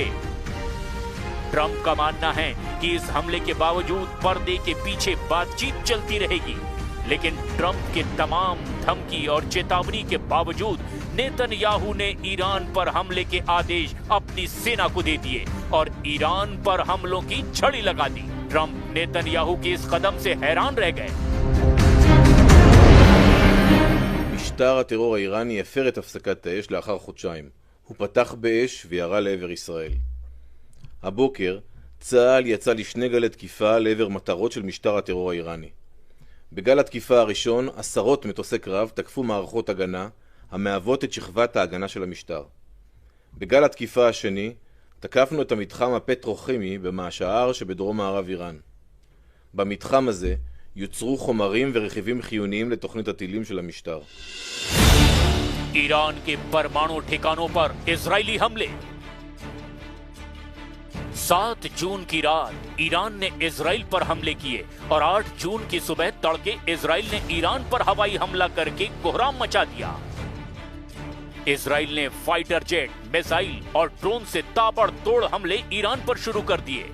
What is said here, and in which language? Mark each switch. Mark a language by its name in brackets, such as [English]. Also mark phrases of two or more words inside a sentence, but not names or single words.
[Hindi] ट्रंप का मानना है कि इस हमले के बावजूद पर्दे के पीछे बातचीत चलती रहेगी, लेकिन ट्रंप के तमाम धमकी और चेतावनी के बावजूद नेतन्याहू ने ईरान पर हमले के आदेश अपनी सेना को दे दिए और ईरान पर हमलों की झड़ी लगा दी। ट्रंप नेतन्याहू के इस कदम से हैरान रह गए। [Hebrew] משטר הטרור האיראני הפר את הפסקת האש לאחר חודשיים. הוא פתח באש וירה לעבר ישראל. הבוקר צה"ל יצא לשני גלי תקיפה לעבר מטרות של משטר הטרור האיראני. בגל התקיפה הראשון, עשרות מטוסי קרב תקפו מערכות הגנה המהוות את שכבת ההגנה של המשטר. בגל התקיפה השני, תקפנו את המתחם הפטרוכימי במעשהר שבדרום מערב איראן. במתחם הזה יוצרו חומרים ורכיבים חיוניים לתוכנית הטילים של המשטר. [Hindi] ईरान के परमाणु ठिकानों पर इजरायली हमले। 7 जून की रात ईरान ने इजराइल पर हमले किए और 8 जून की सुबह तड़के इजराइल ने ईरान पर हवाई हमला करके कोहराम मचा दिया। इजराइल ने [English] fighter jet, [Hindi] मिसाइल और ड्रोन से ताबड़तोड़ हमले ईरान पर शुरू कर दिए।